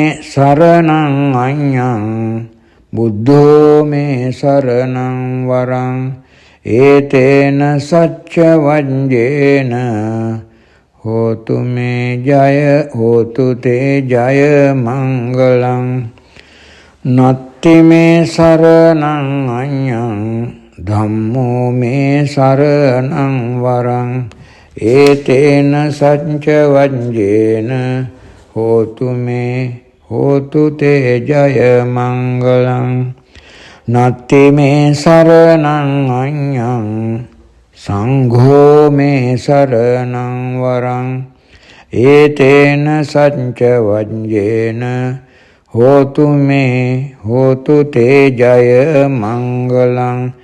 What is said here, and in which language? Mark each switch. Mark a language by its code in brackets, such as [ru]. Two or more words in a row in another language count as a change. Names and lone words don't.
[pi] සරණං අඤ්ඤං බුද්ධෝ මේ සරණං වරං ඒතේන සච්ච වඤ්ඤේන හෝතු මේ ජය හෝතු තේ ජය මංගලං නත්ති මේ සරණං අඤ්ඤං ධම්මෝ මේ සරණං වරං ඒතේන සච්ච වඤ්ඤේන හෝතු මේ හෝතු තේ ජය මංගලං නත්ති මේ සරණං අඤ්ඤං සංඝෝ මේ සරණං වරං ඒතේන සච්ච වඤ්ඤේන හෝතු මේ හෝතු තේ ජය මංගලං